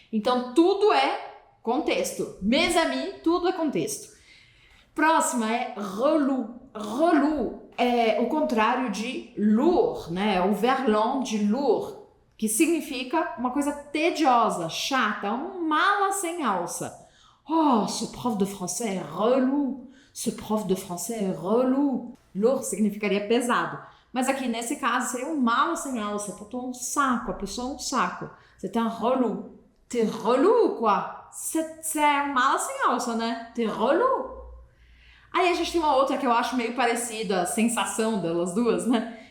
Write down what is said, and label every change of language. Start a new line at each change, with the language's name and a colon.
Portuguese: Então, tudo é contexto.
French: Mes amis,
Portuguese: tudo é contexto. Próxima é relou. Relou é o contrário de lourd, né? O verlan de lourd, que significa uma coisa tediosa, chata, um mala sem alça.
French: Oh, ce prof de français est relou. Ce prof de français est relou.
Portuguese: Lourd significaria pesado. Mas aqui, nesse caso, seria um mala sem alça. Botou um saco, a pessoa é um saco.
French: C'est un relou. T'es relou, quoi? C'est
Portuguese: um mala sem alça, né?
French: T'es relou.
Portuguese: Aí a gente tem uma outra que eu acho meio parecida, a sensação delas duas, né?